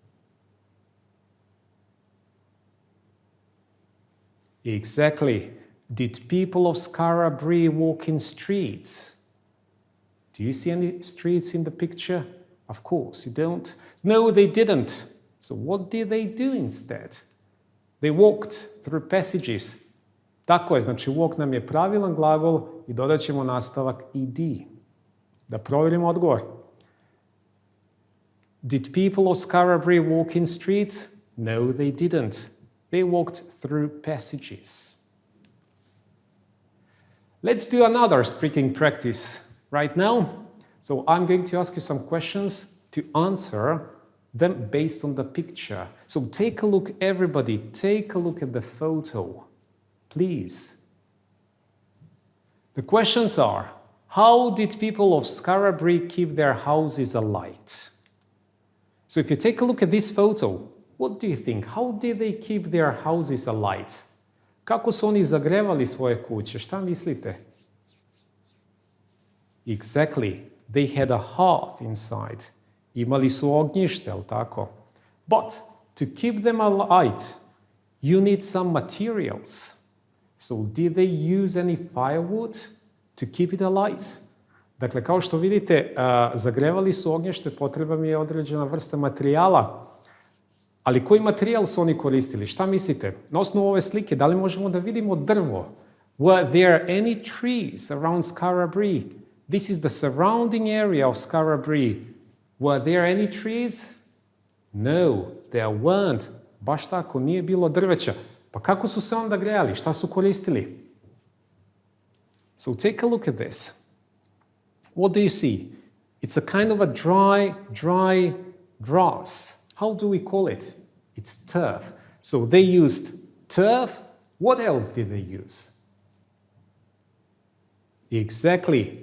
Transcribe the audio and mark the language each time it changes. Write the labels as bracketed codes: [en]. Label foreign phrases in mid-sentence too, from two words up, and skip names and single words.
[en] Exactly. Did people of Skara walk in streets? Do you see any streets in the picture? Of course, you don't. No, they didn't. So what did they do instead? They walked through passages. [sr] Tako je, znači walk nam je pravilan glagol i dodat ćemo nastavak ed. Da provjerimo odgovor. [en] Did people of Skara walk in streets? No, they didn't. They walked through passages. Let's do another speaking practice right now. So I'm going to ask you some questions to answer them based on the picture. So take a look, everybody, take a look at the photo, please. The questions are, how did people of Skara keep their houses alight? So if you take a look at this photo, what do you think? How did they keep their houses alight? [sr] Kako su oni zagrevali svoje kuće? Šta mislite? [en] Exactly. They had a hearth inside. [sr] Imali su ognjište, jel tako? [en] But to keep them alight, you need some materials. So did they use any firewood to keep it alight? [sr] Dakle, kao što vidite, zagrevali su ognjište, potrebna mi je određena vrsta materijala. Ali koji materijal su oni koristili? Šta mislite? Na osnovu ove slike, da li možemo da vidimo drvo? [en] Were there any trees around Skara-Brae? This is the surrounding area of Skara-Brae. Were there any trees? No, there weren't. [sr] Baš tako, nije bilo drveća. Pa kako su se onda grejali? Šta su koristili? [en] So take a look at this. What do you see? It's a kind of a dry grass. How do we call it? It's turf. So they used turf. What else did they use? Exactly.